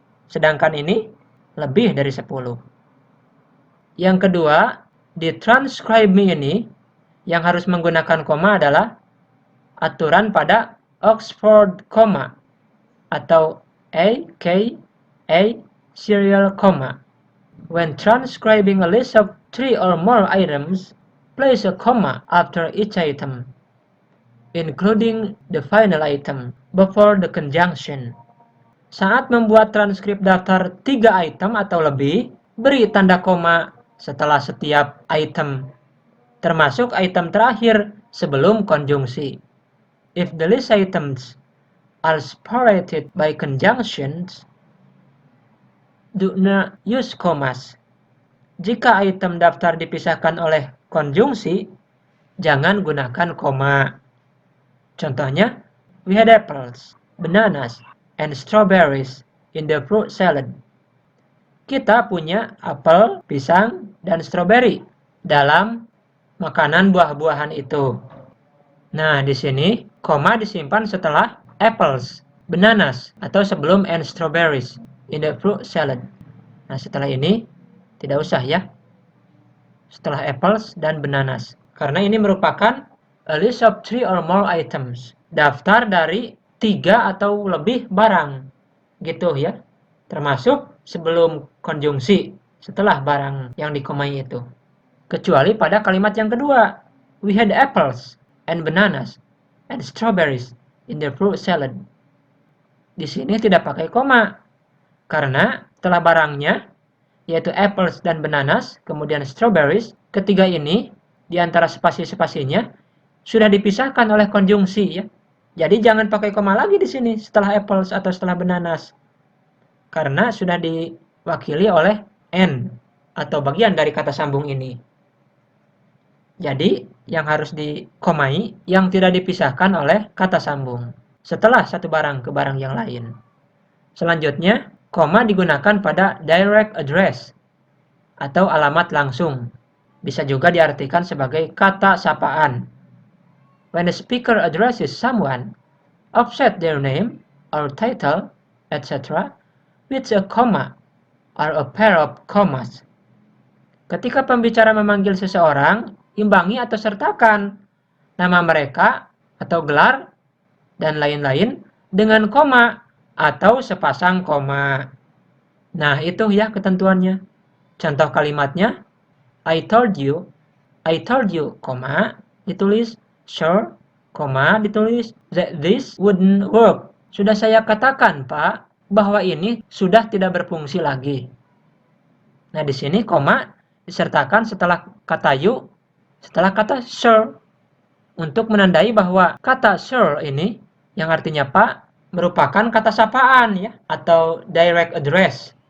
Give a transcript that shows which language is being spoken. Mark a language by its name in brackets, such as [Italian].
[Indonesian] Sedangkan ini lebih dari 10. Yang kedua, di transcribe me ini yang harus menggunakan koma adalah aturan pada Oxford comma atau AKA serial comma. [English] When transcribing a list of 3 or more items, place a comma after each item, including the final item, before the conjunction. [Indonesian] Saat membuat transkrip daftar 3 item atau lebih, beri tanda koma setelah setiap item, termasuk item terakhir sebelum konjungsi. [English] If the list items are separated by conjunctions, do not use commas. [Indonesian] Jika item daftar dipisahkan oleh konjungsi, jangan gunakan koma. Contohnya, [English] we had apples, bananas, and strawberries in the fruit salad. [Indonesian] Kita punya apel, pisang, dan stroberi dalam makanan buah-buahan itu. Nah, di sini koma disimpan setelah apples, bananas, atau sebelum [English] and strawberries in the fruit salad. [Indonesian] Nah, setelah ini tidak usah ya. Setelah apples dan bananas. Karena ini merupakan [English] a list of 3 or more items. [Indonesian] Daftar dari 3 atau lebih barang. Gitu ya. Termasuk sebelum konjungsi, setelah barang yang dikomai itu. Kecuali pada kalimat yang kedua. [English] We had apples and bananas and strawberries in the fruit salad. [Indonesian] Di sini tidak pakai koma. Karena setelah barangnya, yaitu apples dan bananas, kemudian strawberries, ketiga ini, di antara spasi-spasinya, sudah dipisahkan oleh konjungsi ya. Jadi jangan pakai koma lagi di sini setelah apples atau setelah bananas. Karena sudah diwakili oleh N atau bagian dari kata sambung ini. Jadi yang harus dikomai yang tidak dipisahkan oleh kata sambung setelah satu barang ke barang yang lain. Selanjutnya, koma digunakan pada direct address atau alamat langsung. Bisa juga diartikan sebagai kata sapaan. [English] When the speaker addresses someone, offset their name or title, etc. with a comma or a pair of commas. [Indonesian] Ketika pembicara memanggil seseorang, imbangi atau sertakan nama mereka atau gelar dan lain-lain dengan koma atau sepasang koma. Nah, itu ya ketentuannya. Contoh kalimatnya, [English] I told you, [Indonesian] koma, ditulis, [English] sure, koma, ditulis, that this wouldn't work. [Indonesian] Sudah saya katakan, Pak, bahwa ini sudah tidak berfungsi lagi. Nah, di sini koma disertakan setelah kata you, setelah kata sure, untuk menandai bahwa kata sure ini, yang artinya Pak, merupakan kata sapaan ya, atau direct address.